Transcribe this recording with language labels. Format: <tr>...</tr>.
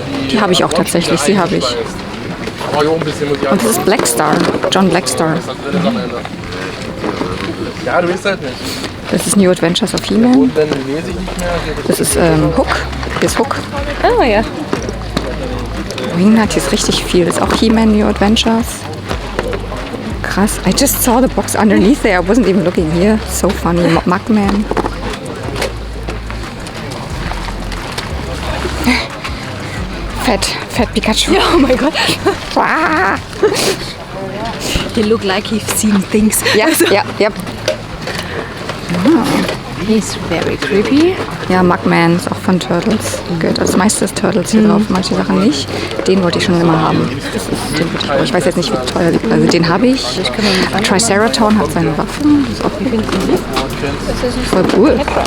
<de>Die habe ich auch tatsächlich, die habe ich. Und das ist Blackstar, John Blackstar. Ja, du weißt halt nicht. Das ist New Adventures of He-Man. Und dann lese ich nicht mehr. Das ist Hook. Hier ist Hook. Oh ja. Wingnut, hier ist richtig viel. Das ist auch He-Man New Adventures. Krass.</de> <en>I just saw the box underneath there. I wasn't even looking here. So funny. Mugman. Fat Pikachu. Oh my god. Wow. He look like he's seen things. Yep. He's very creepy.</en> <de>Ja, Mugman ist auch von Turtles. Gut, das meiste ist Turtles hier drauf, manche Sachen nicht. Den wollte ich schon immer haben. Ich weiß jetzt nicht, wie teuer die Preise. Den habe ich. Triceraton hat seine Waffen. Das ist auch voll cool.</de>